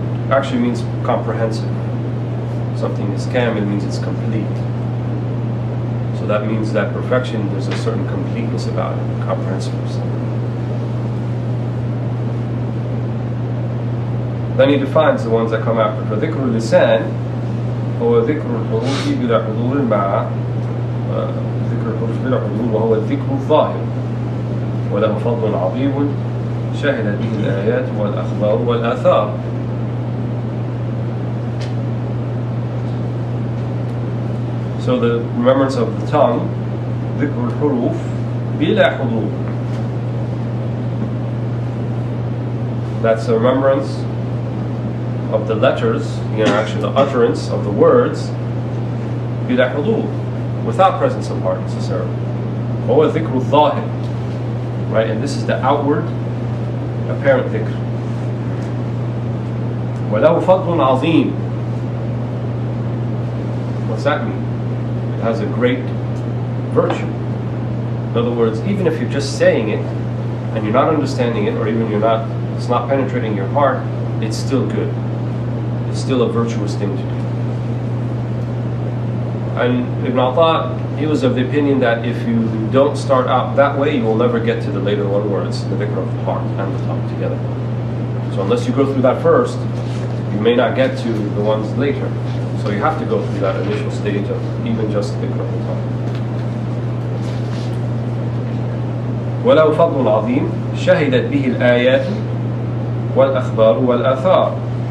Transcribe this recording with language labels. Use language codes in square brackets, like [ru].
[en] Actually means comprehensive. Something is kamil means it's complete. So that means that perfection, there's a certain completeness about it, comprehensiveness. Then he defines the ones that come after. [ar] فذكر اللسان هو ذكر الحروف بلا حضور مع ذكر الحروف بلا حضور وهو الذكر الظاهر وله فضل عظيم شهد به الآيات والأخبار والآثار. [en] So the remembrance of the tongue [ar] ذكر الحروف بلا حضور. [en] That's the remembrance of the letters, actually the utterance of the words, [ar] بلا حضور, [en] without presence of heart necessarily. [ar] وهو ذكر الظاهر, right? [en] And this is the outward, apparent dhikr. [ar] وله فضل عظيم. [en] What's that mean? It has a great virtue. In other words, even if you're just saying it and you're not understanding it, or even it's not penetrating your heart, it's still good. It's still a virtuous thing to do. And Ibn Atta, he was of the opinion that if you don't start out that way, you will never get to the later one where it's the dhikr of the heart and the tongue together. So unless you go through that first, you may not get to the ones later. So you have to go through that initial stage of even just dhikr of the tongue. [ar] وله فضل عظيم شهدت به الآيات والأخبار والآثار.